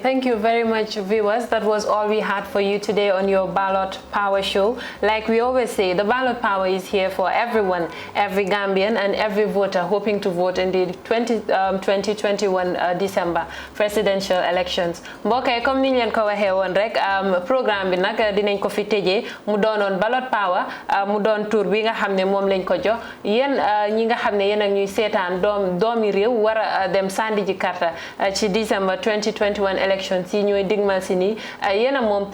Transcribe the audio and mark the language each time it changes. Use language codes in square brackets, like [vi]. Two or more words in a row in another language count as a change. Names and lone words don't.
[en] Thank you very much, viewers. That was all we had for you today on your Ballot Power Show. Like we always say, the ballot power is here for everyone, every Gambian and every voter hoping to vote in the 2021 December presidential elections. [wo] Mbokay comme ni leen ko waxee woon rek programme bi nag dinañ ko fi tëjee mu doonoon Ballot Power mu doon tour bi nga xam ne moom lañ ko jox yéen ñi nga xam ne yéen ak ñuy seetaan doomi réew war a dem sandi ji karta ci [en] December 2021 election [wo] si ñooy digmal si nii yéen a moom